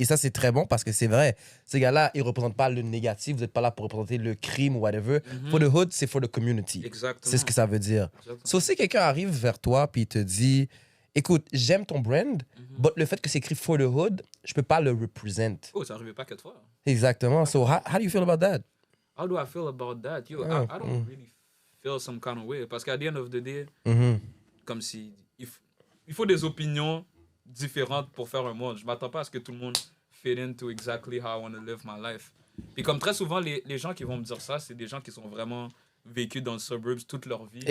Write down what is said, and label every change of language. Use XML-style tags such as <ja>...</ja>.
<fr>Et ça, c'est très bon parce que c'est vrai. Ces gars-là, ils représentent pas le négatif. Vous n'êtes pas là pour représenter le crime ou whatever.</fr> <en>For the hood, c'est for the community.</en> <fr>Exactement. C'est ce que ça veut dire. Exactement. So, si quelqu'un arrive vers toi puis il te dit, écoute, j'aime ton brand, but le fait que c'est écrit for the hood, je peux pas le represent. Oh, ça arrivait pas quatre fois. Exactement.</fr> <en>So, how do you feel about that? How do I feel about that? Yo, I don't really feel some kind of way.</en> <fr>Parce qu'à</fr> <en>the end of the day,</en> <fr>comme si il faut des opinions différentes pour faire un monde. Je m'attends pas à ce que tout le monde</fr> <en>fit into exactly how I want to live my life.</en> <fr>Puis comme très souvent, les gens qui vont me dire ça, c'est des gens qui sont vraiment vécus dans le suburbs toute leur vie.</fr>